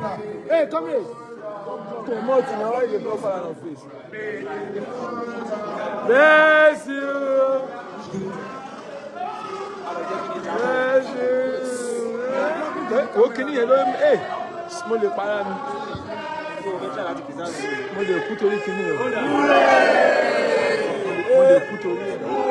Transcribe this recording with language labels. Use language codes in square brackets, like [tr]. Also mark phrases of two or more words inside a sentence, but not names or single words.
[en] Hey, come here. Promote now, why you go for an office? Bless you. Bless you. Okay, you know, [yo] hey, mo lè para mi. Mo lè kú torí kíní o. Mo lè kú torí ẹ̀.